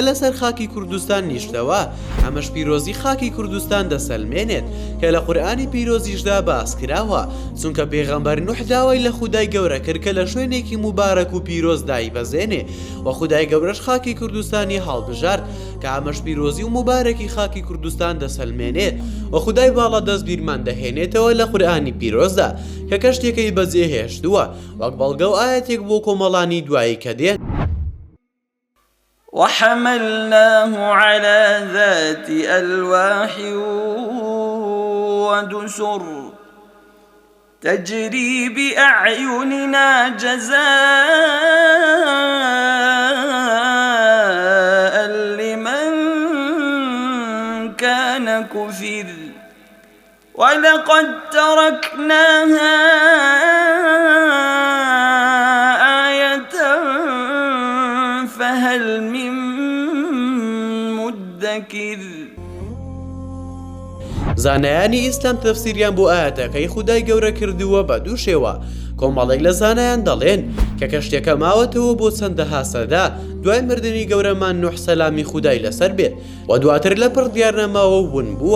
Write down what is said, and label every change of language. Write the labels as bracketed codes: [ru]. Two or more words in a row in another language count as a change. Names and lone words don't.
[ckb] لەسەر خاکی کوردستان نیشتەوە ئەمەش پیرۆزی خاکی کوردستان دەسەلمێنێت کە لە قورئانی پیرۆزیشدا باس کراوە چونکە پێغەمبەر نوح داوای لە خودای گەورە کرد کە لە شوێنێکی مبارەک و پیرۆز دایبەزێنێ و خودای گەورەش خاکی کوردستانی هەڵبژارد کە ئەمەش پیرۆزی و مبارەکی خاکی کوردستان دەسەلمێنێت و خودای باڵا دەست بیرمان دەهێنێتەوە لە قورئانی پیرۆزدا کە کەشتێکەی بەجێهێشتووە وەک بەڵگە و ئاەتێک بۆ کۆمەڵانی دوایی کە دێن [ar] وحملناه على ذات ألواح ودسر تجري بأعيننا جزاء لمن كان كفر ولقد تركناها آية فهل من مدكر. [ckb] زانایانی ئیسلام تەفسیریان بۆ ئاەتەکەی خودای گەورە کردووە بە دوو شێوە. کۆمەڵێک لە زانایان دەڵێن کە کەشتێکە ماوەتەوە بۆ چەندەها سەدا دوای مردنی گەورەمان نوح سەلامی خودای لەسەر بێت و دواتر لە پڕ دیار نەماوە و ون بووە.